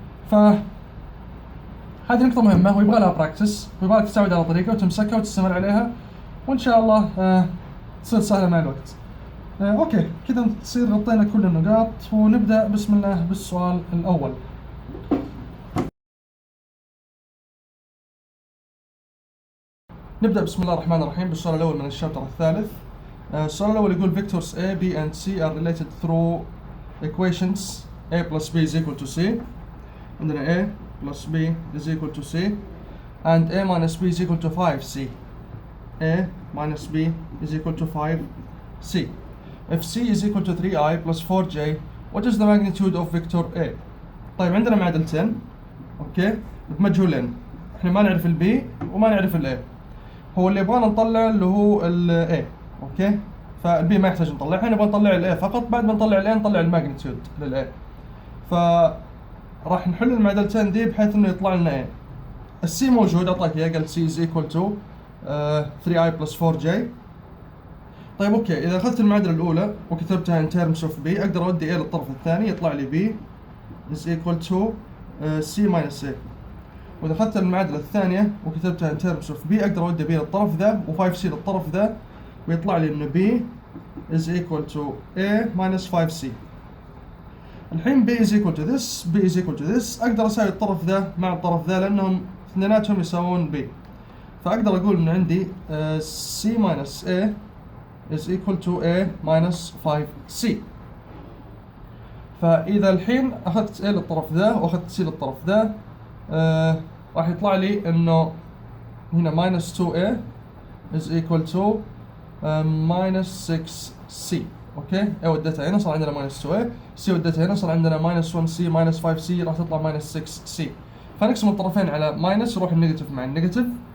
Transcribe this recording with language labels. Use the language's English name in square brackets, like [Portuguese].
[Arabic] ف هذه نقطة مهمة ويبغى لها براكتس، ويبغى لك تتعود على طريقة وتمسكها وتستمر عليها، وإن شاء الله تصير سهلة مع الوقت. أوكي، كذا تصير غطينا كل النقاط، ونبدأ بسم الله بالسؤال الأول. نبدأ بسم الله الرحمن الرحيم بالسؤال الأول من الشابتر الثالث. السؤال الأول يقول [English] vectors A, B and C are related through equations A plus B is equal to C. [Arabic] عندنا [English] A plus B is equal to C and A minus B is equal to 5C. A minus B is equal to 5C. If C is equal to 3I plus 4J, what is the magnitude of vector A? [Arabic] طيب عندنا معادلتين اوكي بمجهولين، احنا ما نعرف ال B وما نعرف ال A. هو اللي يبغانا نطلع اللي هو ال A. اوكي، فال B ما يحتاج نطلع، احنا نبغى نطلع ال A فقط، بعد ما نطلع ال A نطلع الماجنتيود لل A. راح نحل المعادلتين دي بحيث انه يطلع لنا A. السي موجود اعطاك اياه، قال [English] C is equal to 3I plus 4J. [Arabic] طيب اوكي، اذا اخذت المعادلة الاولى وكتبتها [English] in terms of B [Arabic] اقدر اودي A للطرف الثاني يطلع لي [English] B is equal to C minus A. [Arabic] واذا اخذت المعادلة الثانية وكتبتها [English] in terms of B [Arabic] اقدر اودي B للطرف ذا و5C للطرف ذا ويطلع لي انه [English] B is equal to A minus 5C. [Arabic] الحين [English] B is equal to this B is equal to this، [Arabic] اقدر اساوي الطرف ذا مع الطرف ذا لانهم اثنيناتهم يساوون [English] B، [Arabic] فاقدر اقول ان عندي [English] C minus A is equal to A minus 5C. [Arabic] فاذا الحين اخذت A للطرف ذا واخذت C للطرف ذا راح يطلع لي انه هنا [English] minus 2A is equal to minus 6C. [Arabic] اوكي، A وديتها هنا صار عندنا minus 2A، C وديتها هنا صار عندنا [English] minus 1C minus 5C [Arabic] راح تطلع minus 6C. فنقسم الطرفين على minus يروح النيجاتيف مع النيجاتيف،